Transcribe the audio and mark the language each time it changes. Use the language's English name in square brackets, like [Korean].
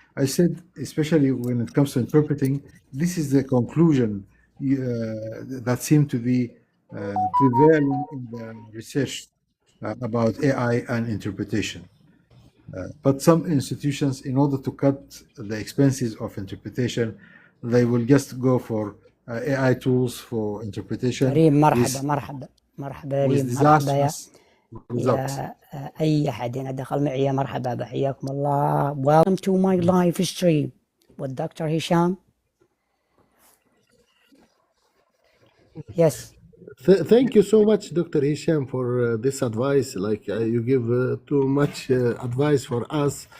[English] I said, especially when it comes to interpreting, this is the conclusion that seemed to be prevailing in the research about AI and interpretation. But some institutions, in order to cut the expenses of interpretation, they will just go for AI tools for interpretation [Arabic] ريم مرحبا مرحبا مرحبا [English] with [Arabic] ريم مرحبا يا [English] disastrous results. [Arabic] أي أحد هنا دخل معي يا مرحبا بحياكم الله. [English] Welcome to my live stream with Dr. Hisham. Yes. Thank you so much, Dr. Hisham, for this advice. Like you give too much advice for us.